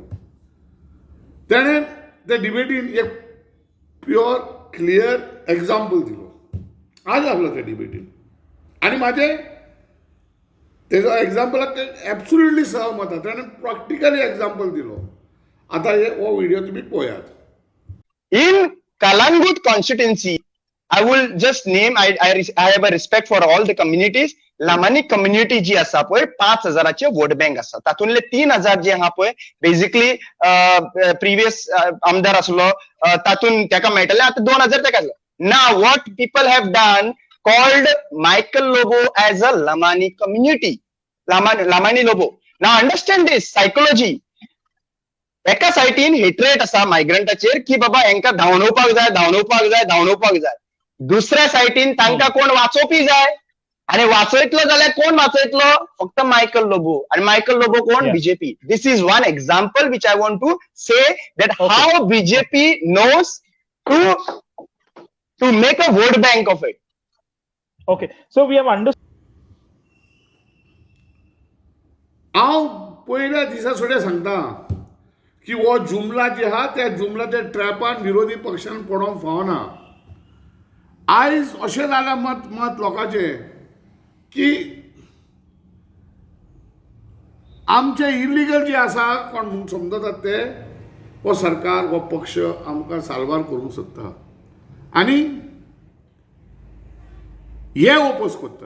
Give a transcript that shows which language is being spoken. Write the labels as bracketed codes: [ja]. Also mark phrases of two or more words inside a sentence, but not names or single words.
[kok] ताणें ते डिबेटीन एक [en] pure clear example [kok] दिलो. आज आसलो त्या डिबेटीन आनी म्हाजें तेजो एग्जाम्पलाक एब्सोल्युटली सहमत आसा. ताणें प्रॅक्टिकली एग्जाम्पल दिलो. आता हो व्हिडिओ तुम्ही पळयात. [en] In Kalangut constituency, I will just name, I have a respect for all the communities. [kok] लामानी कम्युनिटी जी आसा पळय 5,000चे [en] vote bank [kok] आसा, तातूंतले 3,000 जे आहा पळय [en] basically previous [kok] आमदार आसलो तातून ताका मेळटले, आता 2,000 ताका. [en] now what people have done called Michael Lobo as a Lamani community, Lamani Lobo. Now understand this psychology. [kok] एका सायटीन हेट्रेट आसा मायग्रंटाचेर की बाबा हांकां धांवणोवपाक जाय, धांवणोवपाक जाय, धांवणोवपाक जाय. दुसऱ्या सायटीन तांकां कोण वाचोवपी जाय, आणि वाचयतलो जाल्यार कोण वाचयतलो? फक्त मायकल लोबो. आणि मायकल लोबो कोण? बीजेपी. [en] this is one example which I want to say that how BJP knows to make a vote bank of it. Okay, so we have understood. [kok] हांव पयल्या दिसा सुद्दां सांगता की हो जुमला जे आहा त्या जुमलाच्या ट्रॅपान विरोधी पक्षान पडोवंक फावना. आयज अशें जालां मत लोकांचें की आमचे इलिगल जे आसा कोण समजतात ते हो सरकार हो पक्ष आमकां साल्वार करूंक सोदता आनी हे ओपोज करतात.